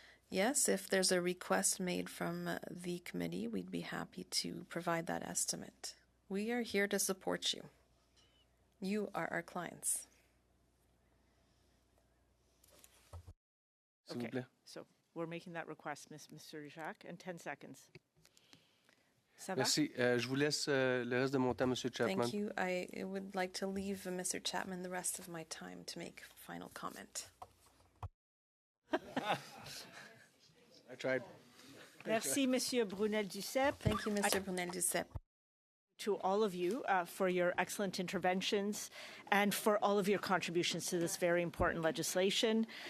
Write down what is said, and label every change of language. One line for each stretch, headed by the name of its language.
English: Yes, if there's a request made from the committee, we'd be happy to provide that estimate. We are here to support you. You are our clients. Okay, so we're making that request, Mr. Jacques, in 10 seconds.
French: Ça va? Merci. Je vous laisse le reste de mon temps, Monsieur Chapman.
English: Thank you. I would like to leave Mr. Chapman the rest of my time to make final comment. I tried.
French: Merci, Monsieur Brunel-Duceppe.
English: Thank you, Mr. Brunel-Duceppe. to all of you for your excellent interventions and for all of your contributions to this very important legislation.